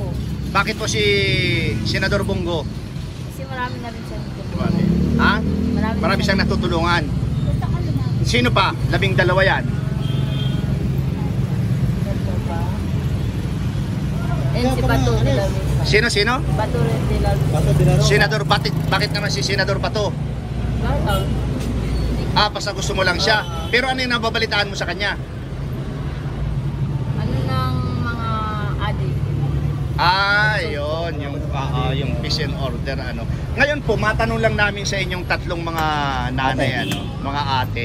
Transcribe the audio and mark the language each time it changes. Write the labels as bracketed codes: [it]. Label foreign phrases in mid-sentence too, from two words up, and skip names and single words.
[tl] Bakit po si Senador Bongo? Kasi marami na rin siya. Ha? Marami siyang natutulungan. Gusto ko lumaki. Sino pa? 12 yan. Ito ba? And si Bato de la Rosa. Sino? Bato de la Rosa. Bato de la Rosa. Senador Bato. Bakit naman si Senador Bato? Basta gusto mo lang siya. Pero ano yung nababalitaan mo sa kanya? Ano ng mga adik? Yun. Yung [en] peace and order. [tl] Ngayon po, matanong lang namin sa inyong tatlong mga nanay, mga ate.